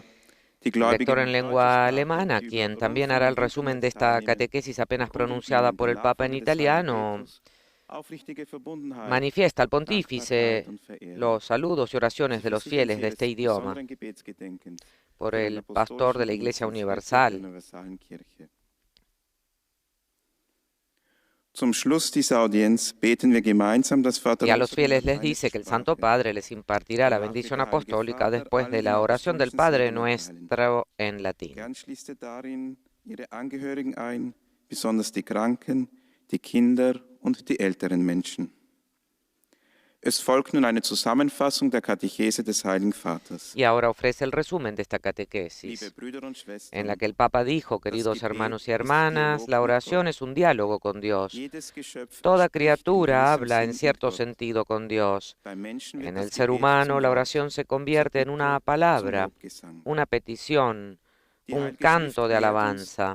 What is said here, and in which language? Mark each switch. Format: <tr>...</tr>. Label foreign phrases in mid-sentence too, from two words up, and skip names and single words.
<es>El lector en lengua alemana, quien también hará el resumen de esta catequesis apenas pronunciada por el Papa en italiano, manifiesta al pontífice los saludos y oraciones de los fieles de este idioma por el pastor de la Iglesia Universal. Y a los fieles les dice que el Santo Padre les impartirá la bendición apostólica después de la oración del Padre Nuestro en latín.</es> <de>Die Kinder und die älteren Menschen. Es folgt nun eine Zusammenfassung der Katechese des Heiligen Vaters.</de> <es>Y ahora ofrece el resumen de esta catequesis, en la que el Papa dijo, queridos hermanos y hermanas, la oración es un diálogo con Dios. Toda criatura habla en cierto sentido con Dios. En el ser humano, la oración se convierte en una palabra, una petición, un canto de alabanza.</es>